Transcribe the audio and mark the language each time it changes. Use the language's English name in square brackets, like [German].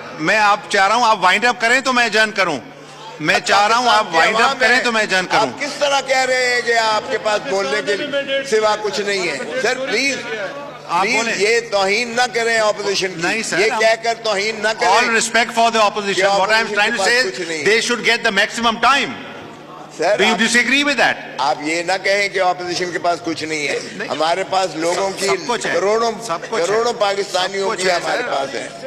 [Urdu] میں آپ چاہ رہا ہوں آپ وائنڈ اپ کریں تو میں ایجنٹ کروں. میں چاہ رہا ہوں آپ وائنڈ اپ کریں تو میں ایجنٹ کروں. آپ کس طرح کہہ رہے ہیں کہ آپ کے پاس بولنے کے سوا کچھ نہیں ہے؟ سر پلیز یہ توہین نہ کریں اپوزیشن کی, یہ کہہ کر توہین نہ کریں. [English] All respect for the opposition. What I am trying to say is they should get the maximum time. Sir Do you disagree with that? [Urdu] آپ یہ نہ کہیں کہ اپوزیشن کے پاس کچھ نہیں ہے. ہمارے پاس لوگوں کی کروڑوں پاکستانیوں کی ہمارے پاس ہے.